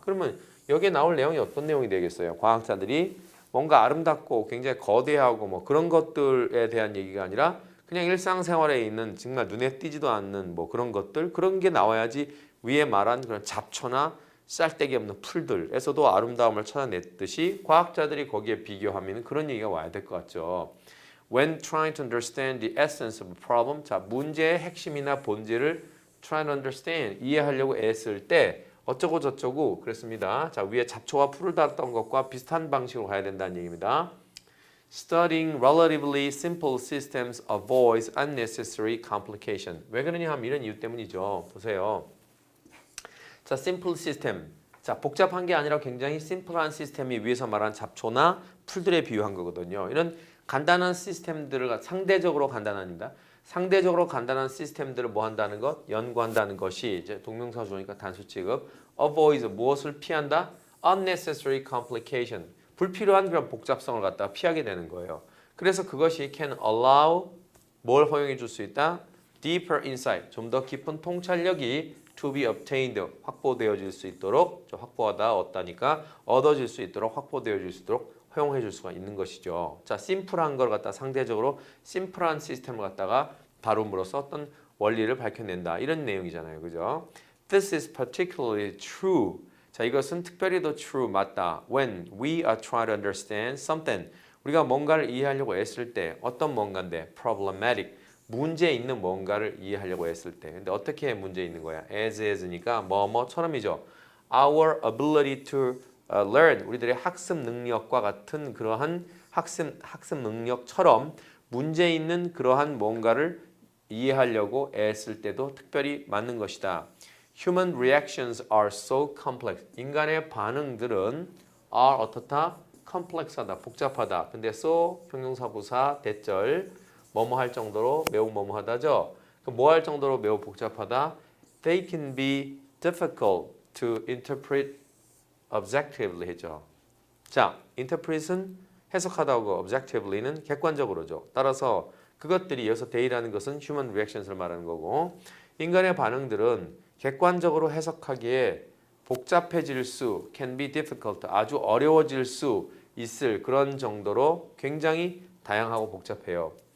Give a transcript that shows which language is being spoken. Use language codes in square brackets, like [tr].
[ko] 그러면 여기에 나올 내용이 어떤 내용이 되겠어요? 과학자들이 뭔가 아름답고 굉장히 거대하고 뭐 그런 것들에 대한 얘기가 아니라 그냥 일상생활에 있는 정말 눈에 띄지도 않는 뭐 그런 것들 그런 게 나와야지 위에 말한 그런 잡초나 쌀데기 없는 풀들에서도 아름다움을 찾아냈듯이 과학자들이 거기에 비교하면 그런 얘기가 와야 될 것 같죠. [en] When trying to understand the essence of a problem, [ko] 자 문제의 핵심이나 본질을 [en] try to understand [ko] 이해하려고 애쓸 때 어쩌고 저쩌고 그랬습니다. 자 위에 잡초와 풀을 달았던 것과 비슷한 방식으로 가야 된다는 얘기입니다. [en] Studying relatively simple systems avoids unnecessary complication. [ko] 왜 그러냐 하면 이런 이유 때문이죠. 보세요. 자 simple system 자, 복잡한 게 아니라 굉장히 심플한 시스템이 위에서 말한 잡초나 풀들에 비유한 거거든요. 이런 간단한 시스템들을 상대적으로 간단합니다. 상대적으로 간단한 시스템들을 뭐 한다는 것? 연구한다는 것이 이제 동명사 주어니까 단수 취급. avoid 무엇을 피한다? [en] unnecessary complication. [ko] 불필요한 그런 복잡성을 갖다가 피하게 되는 거예요. 그래서 그것이 [en] can allow [ko] 뭘 허용해 줄 수 있다? [en] deeper insight. [ko] 좀 더 깊은 통찰력이 [en] to be obtained. [ko] 확보되어질 수 있도록 확보하다 얻다니까 얻어질 수 있도록 확보되어질 수 있도록 허용해 줄 수가 있는 것이죠. 자, 심플한 걸 갖다 상대적으로 심플한 시스템을 갖다가 다룸으로써 어떤 원리를 밝혀낸다. 이런 내용이잖아요. 그죠? [en] This is particularly true. [ko] 자, 이것은 특별히 더 true, 맞다. [en] When we are trying to understand something. [ko] 우리가 뭔가를 이해하려고 애쓸 때 어떤 뭔가인데 problematic. 문제 있는 뭔가를 이해하려고 애쓸 때. 근데 어떻게 문제 있는 거야? as니까 뭐뭐처럼이죠. [en] Our ability to learn, [ko] 우리들의 학습 능력과 같은 그러한 학습 능력처럼 문제 있는 그러한 뭔가를 이해하려고 애쓸 때도 특별히 맞는 것이다. [en] Human reactions are so complex. [ko] 인간의 반응들은 are 어떻다? complex하다, 복잡하다. 근데 so 형용사부사 대절 뭐뭐 할 정도로 매우 뭐뭐하다죠. 뭐 할 정도로 매우 복잡하다. [en] They can be difficult to interpret objectively [ko] 했죠. 자, interpret은 해석하다고 objectively는 객관적으로죠. 따라서 그것들이 여기서 they라는 것은 human reactions를 말하는 거고 인간의 반응들은 객관적으로 해석하기에 복잡해질 수 [en] can be difficult [ko] 아주 어려워질 수 있을 그런 정도로 굉장히 다양하고 복잡해요.